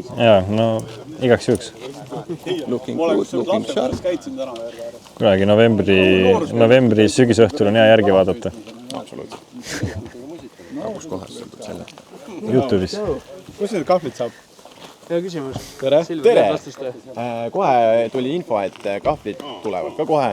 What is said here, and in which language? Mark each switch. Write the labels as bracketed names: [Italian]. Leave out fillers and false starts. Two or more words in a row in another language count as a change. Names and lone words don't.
[Estonian] Jaa, no igaks juhuks. [English] Looking good, looking sharp. [Estonian] Kunagi novembri sügisõhtul on hea järgi vaadata. Absoluutselt. Kus kohas sõldub selle? YouTube'is. Kus need kahvlid saab? Hea küsimus. Tere! Kohe tuli info, et kahvlid tulevad ka kohe.